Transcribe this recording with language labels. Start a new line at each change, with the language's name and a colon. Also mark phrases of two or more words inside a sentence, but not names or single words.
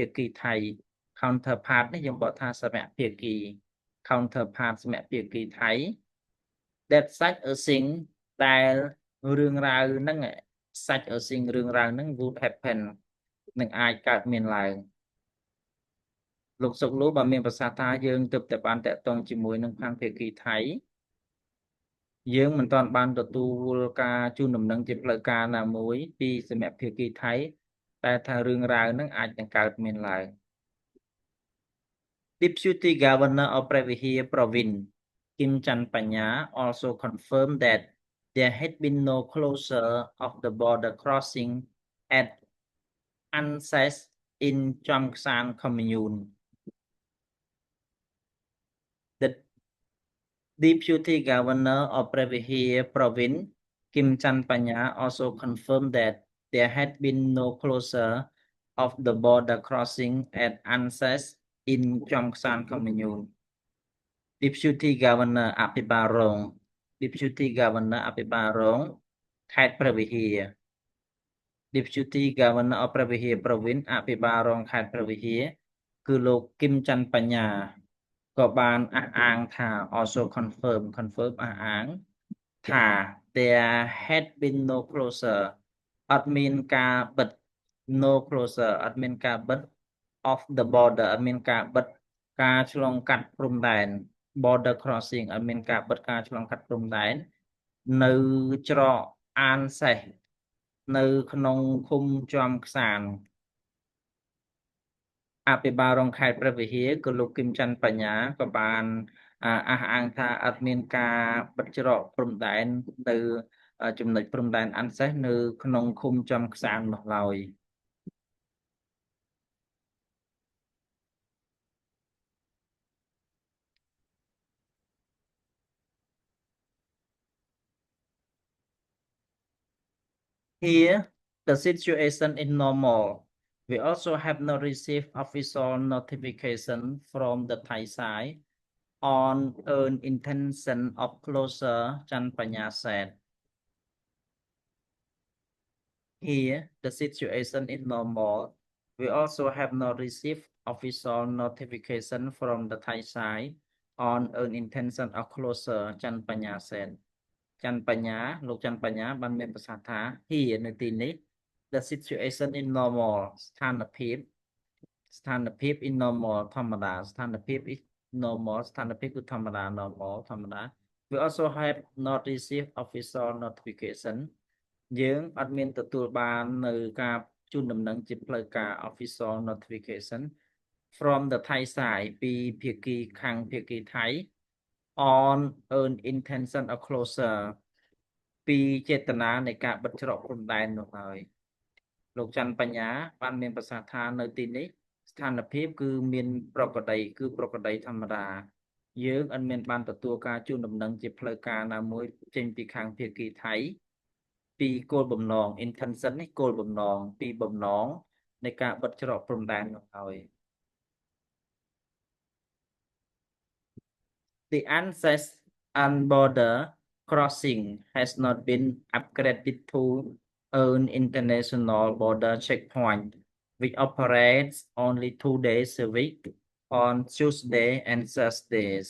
Khmer: គីថៃ counterpart នេះយើងបកថាសមភាគី counterpart សមភាគីថៃ
English: that such a thing
Khmer: ដែលរឿងរ៉ាវហ្នឹង
English: such a thing
Khmer: រឿង រ៉ាវហ្នឹង
English: would happen
Khmer: នឹងអាចកើតមានឡើងលោកសុកលូបានមានប្រសាសន៍ថាយើងទើបតែបានតាក់ទងជាមួយនឹងខាងភាគីថៃយើងមិនទាន់បានទទួលការជូនដំណឹងជាផ្លូវការណាមួយពីសមភាគីថៃតែថារឿងរ៉ាវហ្នឹងអាចនឹងកើតមានឡើង
English: Deputy Governor of Previhir Province Kim Chan Panya also confirmed that there had been no closure of the border crossing at Anses in Chomsan Commune. The Deputy Governor of Previhir Province Kim Chan Panya also confirmed that there had been no closure of the border crossing at Anses in Chomsan Commune. Deputy Governor
Khmer: អភិបាលរង
English: Deputy Governor
Khmer: អភិបាលរងខេត្តព្រះវិហារ
English: Deputy Governor of ព្រះវិហារ Province
Khmer: អភិបាលរងខេត្តព្រះវិហារគឺ លោកគឹមច័ន្ទបញ្ញាក៏បានអះអាងថា
English: also confirm
Khmer: អះអាងថា
English: there had been no closure
Khmer: អត់មានការបិទ
English: no closure
Khmer: អត់មានការបិទ
English: of the border
Khmer: អត់មានការបិទការឆ្លងកាត់ព្រំដែន
English: border crossing
Khmer: អត់មានការបិទការឆ្លងកាត់ព្រំដែននៅច្រកអានសេះនៅក្នុងឃុំជាំខ្សាន អភិបាលរងខេត្តព្រះវិហារគឺលោកគឹមច័ន្ទបញ្ញាក៏បានអះអាងថាអត់មាន ការបិទច្រកព្រំដែននៅចំណុចព្រំដែនអានសេសនៅក្នុងឃុំចំខ្សាននោះឡើយ
English: Here, the situation is normal. We also have not received official notification from the Thai side on an intention of closure, Chan Panya said. Here, the situation is normal. We also have not received official notification from the Thai side on an intention of closure, Chan Panya said.
Khmer: ច័ន្ទបញ្ញាលោកច័ន្ទបញ្ញាបានមានប្រសាសន៍ថា here នៅទីនេះ
English: the situation is normal
Khmer: ស្ថានភាព
English: is normal
Khmer: ធម្មតាស្ថានភាព
English: is normal
Khmer: ស្ថានភាពគឺធម្មតា normal ធម្មតា
English: we also have not received official notification
Khmer: យើង អត់មានទទួលបាននៅការជូនដំណឹងជាផ្លូវការ
English: official notification from the Thai side
Khmer: ពីភាគីខាងភាគីថៃ
English: on an intention of closure
Khmer: ពីចេត នានៃការបិទច្រកព្រំដែននោះហើយលោកច័ន្ទបញ្ញាបានមានប្រសាសន៍ថានៅទីនេះស្ថានភាពគឺមាន ប្រក្រតីគឺប្រក្រតីធម្មតាយើងអត់មានបានទទួលការជូនដំណឹងជាផ្លូវការណាមួយចេញពីខាងភាគីថៃពីគោលបំណង intention នេះគោលបំណងពីបំណងនៃការបិទច្រកព្រំដែននោះហើយ
English: The access and border crossing has not been upgraded to an international border checkpoint, which operates only 2 days a week on Tuesday and Thursdays.